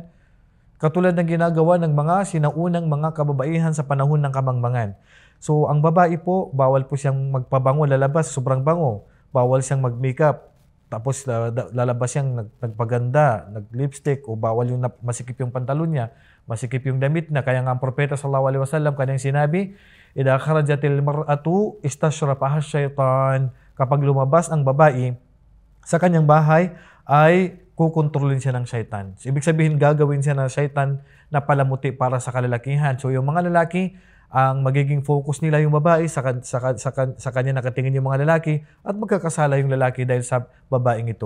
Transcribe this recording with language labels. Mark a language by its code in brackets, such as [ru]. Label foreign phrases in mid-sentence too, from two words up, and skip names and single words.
[tl] Katulad ng ginagawa ng mga sinaunang mga kababaihan sa panahon ng kamangmangan. So, ang babae po, bawal po siyang magpabango, lalabas, sobrang bango. Bawal siyang mag-makeup. Tapos lalabas siyang nagpaganda, nag-lipstick, o bawal yung masikip yung pantalon niya, masikip yung damit na. Kaya nga ang Propeta [ar] صلى الله عليه وسلم [tl] kanyang sinabi, [ar] إذا خرجت المرأة استشرفها الشيطان. [tl] Kapag lumabas ang babae sa kanyang bahay, ay kukontrolin siya ng syaitan. So, ibig sabihin, gagawin siya ng syaitan na palamuti para sa kalalakihan. So, yung mga lalaki, ang magiging focus nila yung babae, sa kanya nakatingin yung mga lalaki, at magkakasala yung lalaki dahil sa babaeng ito.